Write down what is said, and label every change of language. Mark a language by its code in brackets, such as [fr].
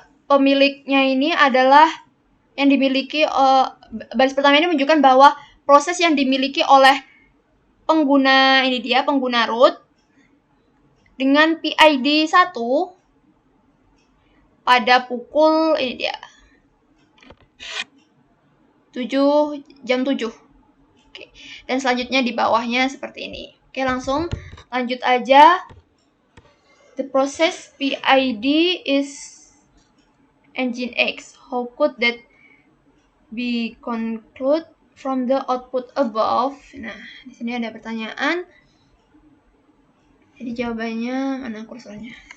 [id] Pemiliknya ini adalah yang dimiliki baris pertama ini menunjukkan bahwa proses yang dimiliki oleh pengguna ini dia pengguna root dengan PID 1 pada pukul ini dia jam 7. Oke. Dan selanjutnya di bawahnya seperti ini. Oke, langsung lanjut aja. [en] The process PID is engine X. How could that be conclude from the output above? [id] Nah, di sini ada pertanyaan. Jadi jawabannya mana kursornya?